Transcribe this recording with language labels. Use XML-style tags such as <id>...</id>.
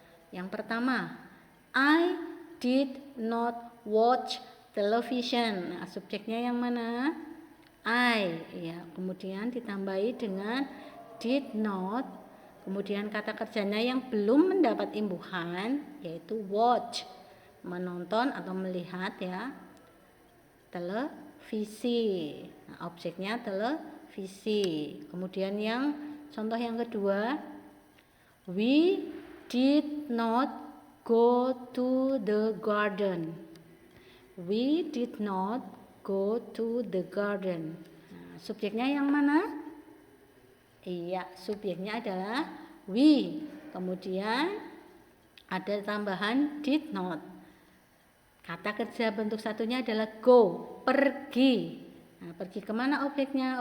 <id>Yang pertama,</id> <en>I did not watch television.</en> <id>Nah, subjeknya yang mana? I ya. Kemudian ditambahi dengan did not. Kemudian kata kerjanya yang belum mendapat imbuhan yaitu watch, menonton atau melihat ya, televisi. Nah, objeknya televisi. Kemudian yang contoh yang kedua,</id> <en>we did not go to the garden. We did not go to the garden.</en> <id>Nah, subjeknya yang mana? Iya, subjeknya adalah we. Kemudian ada tambahan did not. Kata kerja bentuk satunya adalah go, pergi. Nah, pergi kemana objeknya?</id>